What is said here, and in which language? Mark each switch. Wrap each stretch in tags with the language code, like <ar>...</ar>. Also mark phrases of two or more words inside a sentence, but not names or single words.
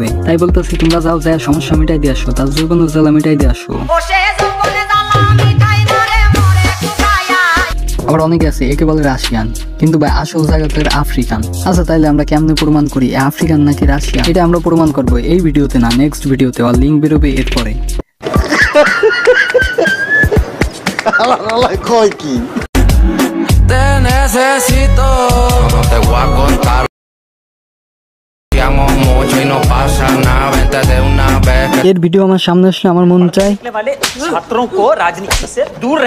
<bn>তাই বলতেছি তোমরা যাও, যায় সমস্যা মিটাই দিয়ে আসো, তার জৈবনের জেলা মিটাই দিয়ে আসো। আবার অনেকে আছে একে বলে রাশিয়ান, কিন্তু ভাই আসল জায়গাতে আফ্রিকান। আচ্ছা তাইলে আমরা কেমনে প্রমাণ করি আফ্রিকান নাকি রাশিয়ান? এটা আমরা প্রমাণ করবো এই ভিডিওতে না, নেক্সট ভিডিওতে। আর লিঙ্ক বেরোবে এরপরে।</bn> <es>Te necesito, no te voy a contar. Te amo mucho y no pasa nada, vente de una vez.</es> <bn>এর ভিডিও আমার সামনে আসলে আমার মন চায়</bn> <hi>ছাত্রোं को राजनीति से दूर रहना।</hi>